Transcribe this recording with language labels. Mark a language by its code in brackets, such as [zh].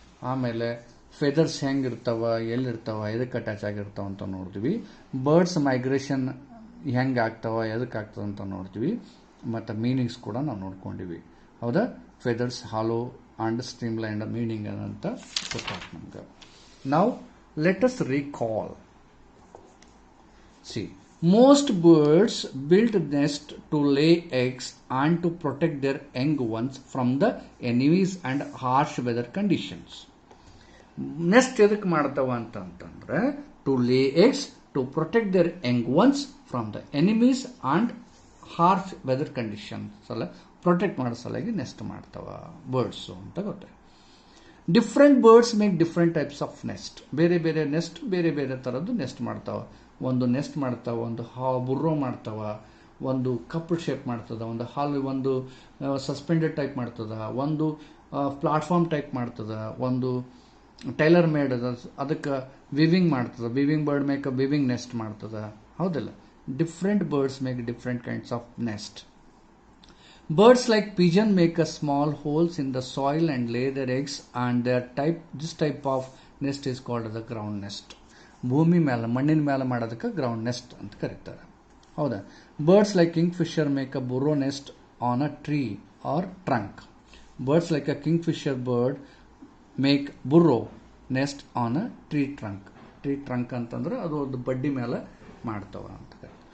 [kn] ಆಮೇಲೆ ಫೆದರ್ಸ್ ಹೆಂಗಿರ್ತಾವ, ಎಲ್ಲಿರ್ತಾವ, ಎದಕ್ಕೆ ಅಟ್ಯಾಚ್ ಆಗಿರ್ತಾವ ಅಂತ ನೋಡಿದ್ವಿ. ಬರ್ಡ್ಸ್ ಮೈಗ್ರೇಷನ್ ಹೆಂಗೆ ಆಗ್ತಾವ, ಎದಕ್ಕೆ ಆಗ್ತದೆ ಅಂತ ನೋಡ್ತೀವಿ. ಮತ್ತು ಮೀನಿಂಗ್ಸ್ ಕೂಡ ನಾವು ನೋಡ್ಕೊಂಡಿವಿ, ಹೌದಾ. ಫೆದರ್ಸ್, ಹಾಲೋ ಆ್ಯಂಡ್ ಸ್ಟ್ರೀಮ್ಲೈನ್ಡ್ ಮೀನಿಂಗ್ ಅಂತ ಗೊತ್ತಾಗ್ತದೆ ನಮ್ಗೆ. [en] ನಾವು let us recall. See, most birds build nest to lay eggs and to protect their young ones from the enemies and harsh weather conditions. Nest [kn] ಎದಕ್ಕೆ ಮಾಡ್ತಾವ ಅಂತಂದ್ರೆ [en] to lay eggs, to protect their young ones from the enemies and harsh weather conditions. [kn] ಅಲ್ಲ, protect ಮಾಡೋ ಸಲುವಾಗಿ next ಮಾಡ್ತಾವ birds ಅಂತ ಗೊತ್ತಾಯ್ತು. [en] Different birds make different types of nest. [kn] ಬೇರೆ ಬೇರೆ ನೆಸ್ಟ್ ಬೇರೆ ಬೇರೆ ಥರದ್ದು ನೆಸ್ಟ್ ಮಾಡ್ತಾವ. ಒಂದು ನೆಸ್ಟ್ ಮಾಡ್ತಾವ, ಒಂದು ಬುರ್ರೋ ಮಾಡ್ತಾವ, ಒಂದು ಕಪ್ಪಲ್ ಶೇಪ್ ಮಾಡ್ತದ, ಒಂದು ಒಂದು ಸಸ್ಪೆಂಡೆಡ್ ಟೈಪ್ ಮಾಡ್ತದ, ಒಂದು ಪ್ಲಾಟ್ಫಾರ್ಮ್ ಟೈಪ್ ಮಾಡ್ತದ, ಒಂದು ಟೈಲರ್ ಮೇಡ್ ಅದ, ಅದಕ್ಕೆ ವಿವಿಂಗ್ ಮಾಡ್ತದ. [en] weaving bird make a weaving nest [kn] ಮಾಡ್ತದ, ಹೌದಿಲ್ಲ. [en] Different birds make different kinds of nest. Birds like pigeon make a small holes in the soil and lay their eggs, and this type of nest is called the ground nest. [kn] ಭೂಮಿ ಮೇಲೆ, ಮಣ್ಣಿನ ಮೇಲೆ ಮಾಡೋದಕ್ಕೆ ground next ಅಂತ ಕರೀತಾರೆ, ಹೌದಾ. [en] Birds like kingfisher make a burrow nest on a tree or trunk. Birds like a kingfisher bird make burrow nest on a tree trunk [kn] ಅಂತಂದ್ರೆ ಅದು ಒಂದು ಬಡ್ಡಿ ಮೇಲೆ ಮಾಡ್ತಾವ ಅಂತ ಕರೀತಾರೆ.